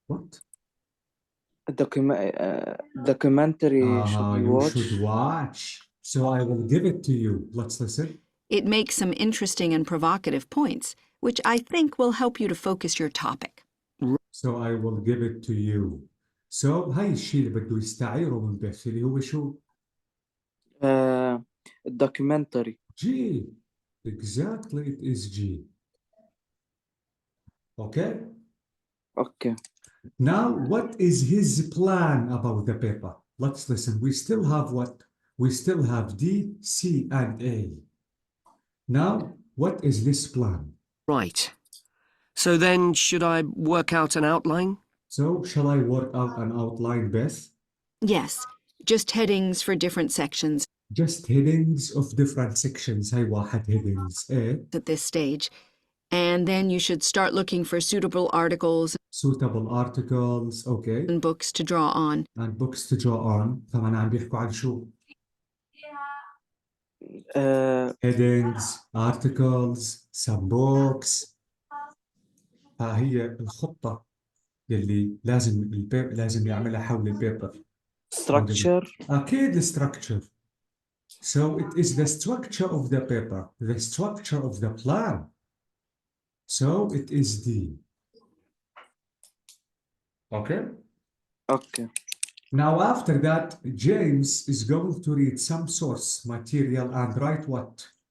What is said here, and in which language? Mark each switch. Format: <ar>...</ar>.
<en>What? A documentary should we You watch? should watch. So I will give it to you. Let's listen. It makes some interesting and provocative points, which I think will help you to focus your topic. So I will give it to you.</en> <ar>So هاي الشيء اللي بده يستعيره من بث اللي هو شو؟</ar> <en>documentary. G. Exactly, it is G. Okay? Okay. Now, what is his plan about the paper? Let's listen. We still have what? We still have D, C, and A. Now, what is this plan? Right. So then, should I work out an outline? So, shall I work out an outline, Beth? Yes, just headings for different sections Just headings of different sections.</en> <ar>هاي واحد headings.</ar> <en>A. at this stage. And then you should start looking for suitable articles Suitable articles. Okay. and books to draw on. And books to draw on.</en> <ar>فمعناها عم بيحكوا عن شو؟</ar> <en>Headings, articles, some books.</en> <ar>هي الخطة يلي لازم يعملها حول البيبر.</ar> <en>structure.</en> <ar>أكيد</ar> <en>structure. So it is the structure of the paper, the structure of the plan. So it is D. Okay? Okay. Now after that, James is going to read some source material and write what?</en>